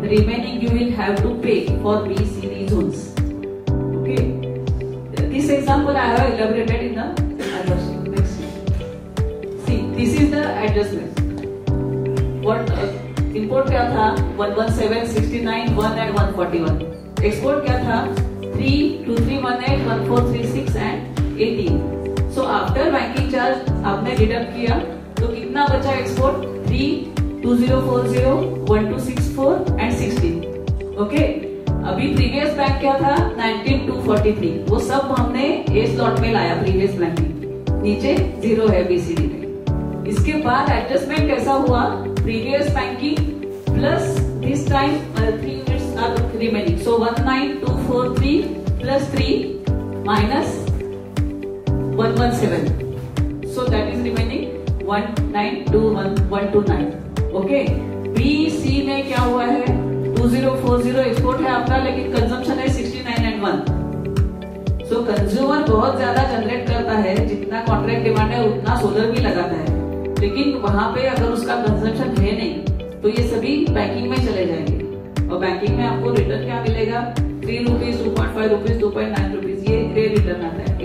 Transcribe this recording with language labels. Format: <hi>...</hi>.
<en>The remaining you will have to pay for BCD zones. Okay. This example I have elaborated in the other sheet. Next sheet. See, this is the adjustment. What import</en> <hi>क्या था</hi> <en>117, 69, 1 and 141. Export</en> <hi>क्या था</hi> <en>3, 2, 3, 1, 8, 1, 4, 3, 6 and 18. So after banking charge</en> <hi>आपने deduct किया तो कितना बचा export 3, 2040, 1264 and 16.</hi> <en>Okay.</en> <hi>अभी प्रीवियस बैंक क्या था 19243. वो सब हमने ए स्लॉट में लाया प्रीवियस बैंकिंग. नीचे 0 है BCD में. इसके बाद एडजस्टमेंट कैसा हुआ</hi> <en>previous banking plus this time 3 units are remaining. So 19243 plus 3 minus 117. So that is remaining 1921129. Okay.</en> <hi>BC में क्या हुआ है 2040 एक्सपोर्ट है आपका, लेकिन कंजम्पशन है 69 and 1. So कंज्यूमर बहुत ज्यादा जनरेट करता है, जितना कॉन्ट्रैक्ट डिमांड है उतना सोलर भी लगाता है, लेकिन वहां पे अगर उसका कंजम्पशन है नहीं तो ये सभी बैंकिंग में चले जाएंगे. और बैंकिंग में आपको रिटर्न क्या मिलेगा 3 रुपीज, 2.5 रुपीज, 2.9 रुपीज, ये रिटर्न आता है.</hi>